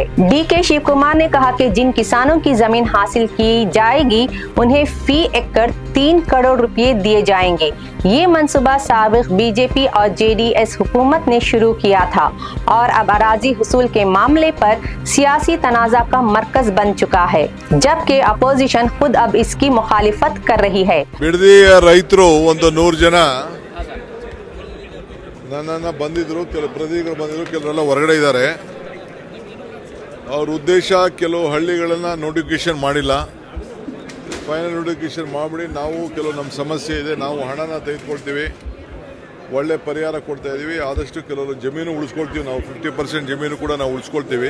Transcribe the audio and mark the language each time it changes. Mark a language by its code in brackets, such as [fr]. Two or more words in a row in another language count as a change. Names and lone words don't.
[ur] ڈی کے شیو کمار نے کہا کہ جن کسانوں کی زمین حاصل کی جائے گی انہیں فی ایکڑ 3 کروڑ روپے دیے جائیں گے. یہ منصوبہ سابق بی جے پی اور جے ڈی ایس حکومت نے شروع کیا تھا اور اب اراضی حصول کے معاملے پر سیاسی تنازعہ کا مرکز بن چکا ہے، جبکہ اپوزیشن خود اب اس کی مخالفت کر رہی ہے. [kn] ರೈತರು ಒಂದು 100 ಜನ ನನ್ನನ್ನು ಬಂದಿದ್ರು, ಕೆಲವು ಪ್ರತಿನಿಧಿಗಳು ಬಂದಿದ್ರು, ಕೆಲವರೆಲ್ಲ ಹೊರಗಡೆ ಇದ್ದಾರೆ. ಅವ್ರ ಉದ್ದೇಶ ಕೆಲವು ಹಳ್ಳಿಗಳನ್ನು ನೋಟಿಫಿಕೇಶನ್ ಮಾಡಿಲ್ಲ, [en] final notification [kn] ಮಾಡಿಬಿಡಿ ನಾವು ಕೆಲವು ನಮ್ಮ ಸಮಸ್ಯೆ ಇದೆ, ನಾವು ಹಣನ ತೆಗೆದುಕೊಳ್ತೀವಿ, ಒಳ್ಳೆ ಪರಿಹಾರ ಕೊಡ್ತಾ ಇದ್ದೀವಿ, ಆದಷ್ಟು ಕೆಲವರು ಜಮೀನು ಉಳಿಸ್ಕೊಳ್ತೀವಿ, ನಾವು 50% ಜಮೀನು ಕೂಡ ನಾವು ಉಳಿಸ್ಕೊಳ್ತೀವಿ.